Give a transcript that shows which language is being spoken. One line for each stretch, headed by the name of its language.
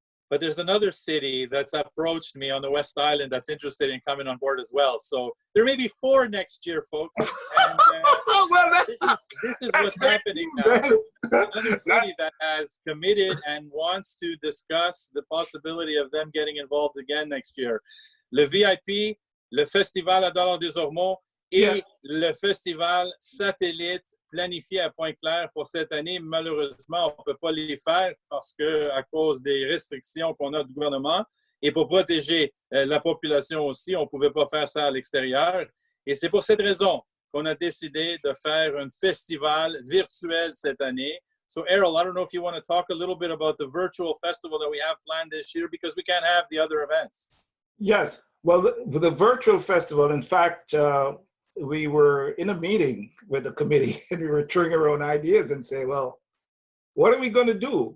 English: But there's another city that's approached me on the West Island that's interested in coming on board as well. So there may be 4 next year, folks. And this is what's happening now. Another city that has committed and wants to discuss the possibility of them getting involved again next year.
French: Le VIP, le Festival à Dollars-des-Ormeaux et le Festival Satellite planifié à Pointe-Claire pour cette année. Malheureusement, on ne peut pas les faire parce qu'à cause des restrictions qu'on a du gouvernement et pour protéger la population aussi, on ne pouvait pas faire ça à l'extérieur. Et c'est pour cette raison qu'on a décidé de faire un festival virtuel cette année.
English: So, Errol, I don't know if you want to talk a little bit about the virtual festival that we have planned this year because we can't have the other events. Yes. Well, the virtual festival, in fact, we were in a meeting with the committee and we were throwing around ideas and say, well, what are we going to do?